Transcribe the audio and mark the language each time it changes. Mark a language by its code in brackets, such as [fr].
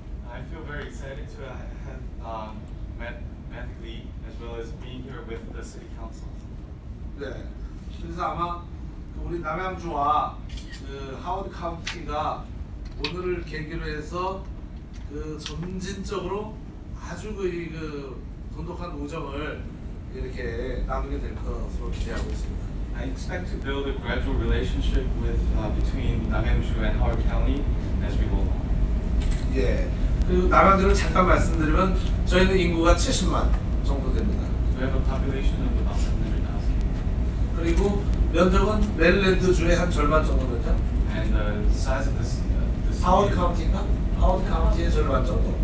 [en] I feel very excited to have met Lee as well as being here with the city council. [ko] 네. 그래서 아마 우리 남양주와 하워드 카운티가 오늘을 계기로 해서 점진적으로 아주 돈독한 우정을 이렇게 나누게 될 것으로 기대하고 있습니다. [en] I expect to build a gradual relationship between Namyangju and Howard County as we go along. [ko] 예. 그리고 남양주를 잠깐 말씀드리면 저희는 인구가 70만 정도 됩니다. [en] We have a population of about 700,000. [ko] 그리고 면적은 메릴랜드주의 한 절반 정도면요. [en] And the size of this [ko] 하워드 카운티인가? 하워드 카운티의 절반 정도.